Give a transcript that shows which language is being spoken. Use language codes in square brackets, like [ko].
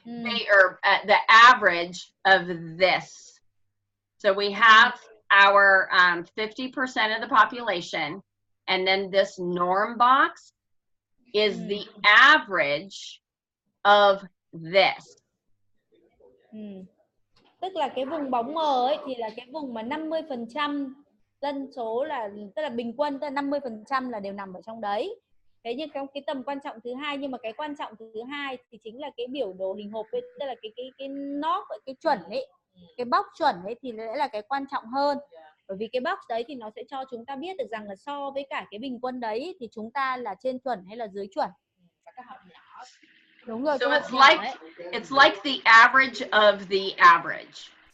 [en] They are the average of this. So we have our 50% of the population, and then this norm box is the average of this. [vi] Tức là cái vùng bóng mờ ấy thì là cái vùng mà 50% dân số là, tức là bình quân, tức là 50% là đều nằm ở trong đấy. Thế nhưng trong cái tầm quan trọng thứ hai, nhưng mà cái quan trọng thứ hai thì chính là cái biểu đồ hình hộp ấy, tức là cái nốt, cái chuẩn ấy, cái box chuẩn ấy thì sẽ là cái quan trọng hơn. Bởi vì cái box đấy thì nó sẽ cho chúng ta biết được rằng là so với cả cái bình quân đấy thì chúng ta là trên chuẩn hay là dưới chuẩn. Đúng rồi, [en] So it's like the average of the average.